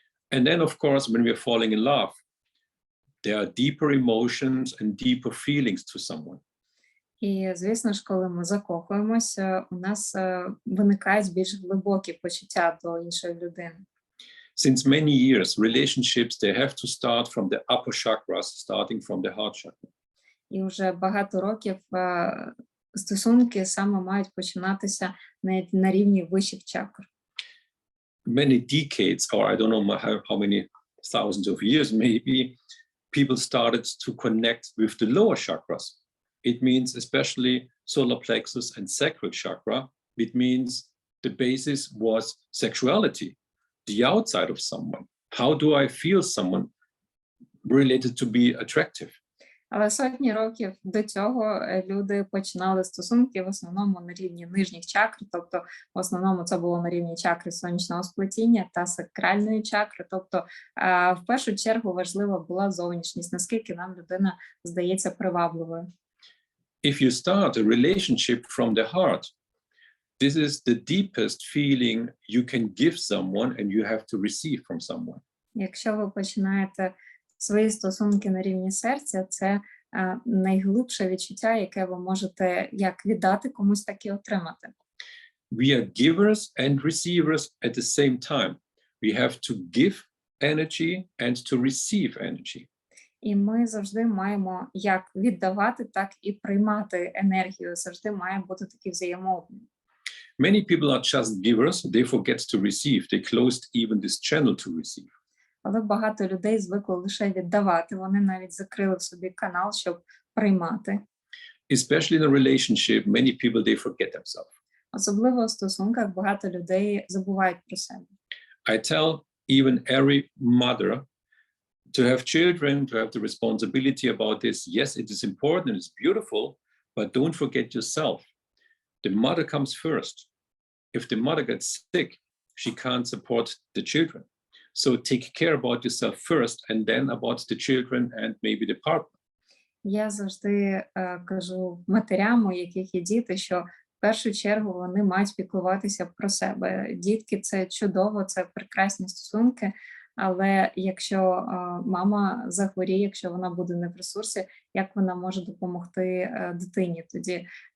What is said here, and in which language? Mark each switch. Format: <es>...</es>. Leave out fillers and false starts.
<en>And then, of course, when we're falling in love, there are deeper emotions and deeper feelings to someone.</en> <uk>І, звісно ж, коли ми закохуємося, у нас виникають більш глибокі почуття до іншої людини.</uk> <en>Since many years, relationships, they have to start from the upper chakras, starting from the heart chakra.</en> <uk>І вже багато років стосунки саме мають починатися на рівні вищих чакр.</uk> <en>Many decades, or I don't know how many thousands of years, maybe, people started to connect with the lower chakras. It means especially solar plexus and sacral chakra. It means the basis was sexuality, the outside of someone. How do I feel someone related to be attractive?</en> <uk>Але сотні років до цього люди починали стосунки в основному на рівні нижніх чакр, тобто в основному це було на рівні чакри сонячного сплетіння та сакральної чакри, тобто в першу чергу важлива була зовнішність, наскільки нам людина здається привабливою.</uk> <en>If you start a relationship from the heart, this is the deepest feeling you can give someone and you have to receive from someone.</en> <uk>Якщо ви починаєте свої стосунки на рівні серця, це найглибше відчуття, яке ви можете як віддати комусь, так і отримати.</uk> <en>We are givers and receivers at the same time. We have to give energy and to receive energy.</en> <uk>І ми завжди маємо як віддавати, так і приймати енергію. Завжди має бути такий взаємообмін.</uk> <en>Many people are just givers. They forget to receive. They closed even this channel to receive.</en> <uk>Але багато людей звикли лише віддавати. Вони навіть закрили в собі канал, щоб приймати.</uk> <en>Especially in a relationship, many people, they forget themselves.</en> <uk>Особливо в стосунках багато людей забувають про себе.</uk> <en>I tell even every mother to have children, to have the responsibility about this. Yes, it is important, it's beautiful, but don't forget yourself. The mother comes first. If the mother gets sick, she can't support the children. So take care about yourself first and then about the children and maybe the partner.</en> <uk>Я завжди кажу матерям, у яких є діти, що в першу чергу вони мають піклуватися про себе. Дітки – це чудово, це прекрасні стосунки, але якщо мама захворіє, якщо вона буде не в ресурсі, як вона може допомогти дитині тоді?</uk>